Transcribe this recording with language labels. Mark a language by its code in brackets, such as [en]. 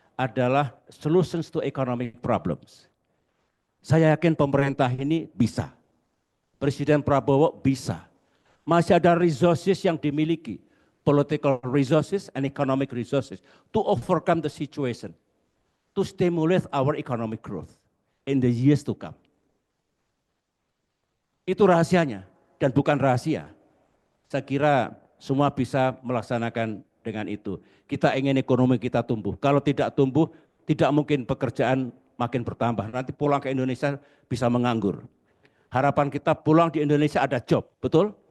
[id] Adalah [en] solutions to economic problems. [id] Saya yakin pemerintah ini bisa. Presiden Prabowo bisa. Masih ada resources yang dimiliki. [en] Political resources and economic resources to overcome the situation. To stimulate our economic growth in the years to come. [id] Itu rahasianya dan bukan rahasia. Saya kira semua bisa melaksanakan dengan itu. Kita ingin ekonomi kita tumbuh. Kalau tidak tumbuh, tidak mungkin pekerjaan makin bertambah. Nanti pulang ke Indonesia bisa menganggur. Harapan kita pulang di Indonesia ada job, betul?